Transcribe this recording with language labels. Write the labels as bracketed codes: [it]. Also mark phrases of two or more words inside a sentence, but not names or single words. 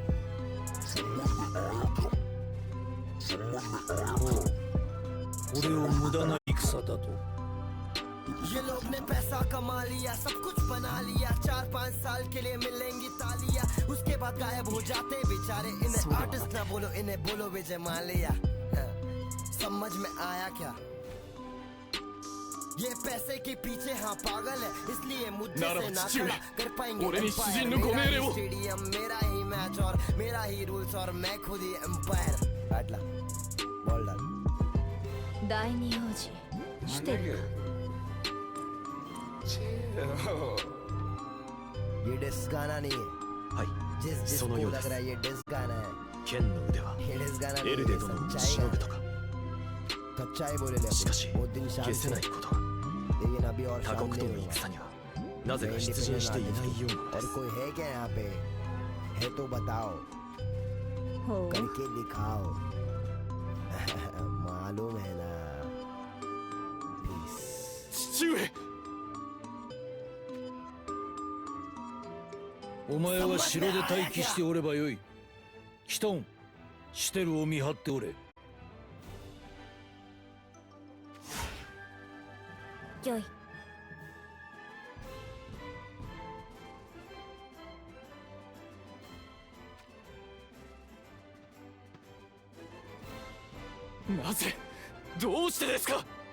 [hi] ये लोग ने पैसा कमा लिया, सब कुछ बना लिया, 4-5 साल के लिए मिलेंगी तालियां, उसके बाद गायब हो जाते बेचारे, इन्हें आर्टिस्ट ना बोलो इन्हें बोलो विजय माल्या, समझ में आया क्या? ये पैसे के पीछे हाँ पागल है, इसलिए मुझसे ना खड़ा कर पाएंगे एम्पायर, स्टेडियम मेरा ही मैच और मेरा ही रूल्स और मैं खुद ही एम्पायर, बैठला बॉल डाल। [ja] 第二王子してる [hi] ये डिस्क गाना नहीं है, जिसको लग रहा है ये डिस्क गाना है, ये डिस्क गाना नहीं है, सच्चाई बोले ले वो दिन शाम से, लेकिन अभी और सामने और कोई है क्या यहाँ पे, है तो बताओ करके दिखाओ, मालूम है ना, प्लीज [ja] お前は城で待機しておればよい。キトン、シュテルを見張っておれ。よい。なぜ、どうしてですか。